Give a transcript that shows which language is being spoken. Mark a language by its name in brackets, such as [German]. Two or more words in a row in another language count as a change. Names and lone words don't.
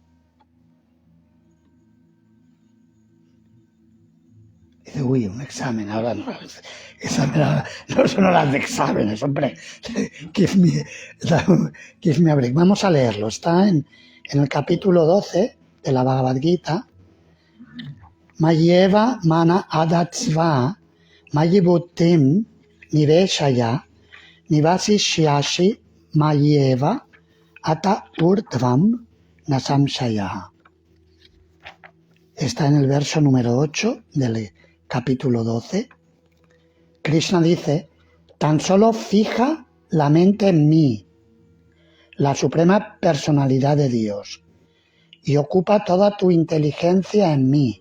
[Spanish] Dice, uy, un examen, ahora no, no son horas de exámenes, hombre, [English] give me a break. [Spanish] Vamos a leerlo, está en el capítulo 12 de la Bhagavad Gita. [Sanskrit] मय्येव मन आधत्स्व मयिबुद्धिं निवेशय निवसिष्यसि मय्येव अत ऊर्ध्वं नसंशय. [Spanish] Está en el verso número 8 del capítulo 12. Krishna dice, tan solo fija la mente en mí, la suprema personalidad de Dios, y ocupa toda tu inteligencia en mí.